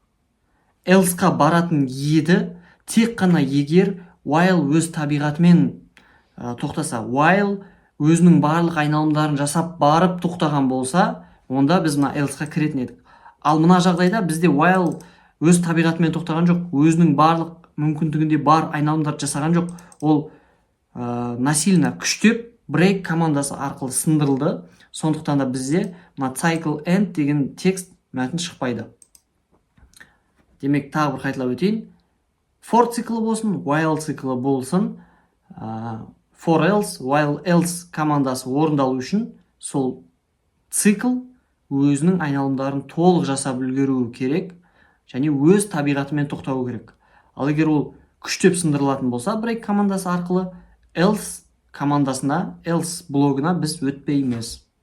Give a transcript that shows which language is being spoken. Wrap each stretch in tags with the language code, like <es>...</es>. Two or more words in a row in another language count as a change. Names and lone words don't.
<kk>Else-ға баратын еді тек қана егер while өз табиғатымен тоқтаса, while өзінің барлық айналымдарын жасап барып тоқтаған болса, онда біз мына else-ға кіретін едік. Ал мына жағдайда бізде while өз табиғатымен тоқтаған жоқ, өзінің барлық мүмкіндігінде бар айналымдарды жасаған жоқ. Ол насильно күштеп break командасы арқылы сындырылды. Сондықтан да бізде мына</kk> <en>cycle end</en> <kk>деген текст мәтін шықпайды. Демек, тағы бір қайталап өтейін. For циклы болсын, while циклы болсын, for else, while else командасы орындалу үшін сол цикл өзінің айналымдарын толық жасап үлгеруі керек және өз табиғатымен тоқтауы керек. Ал егер ол күштеп сындырылатын болса, break командасы арқылы else командасына, else блогына біз өтпейміз.</kk>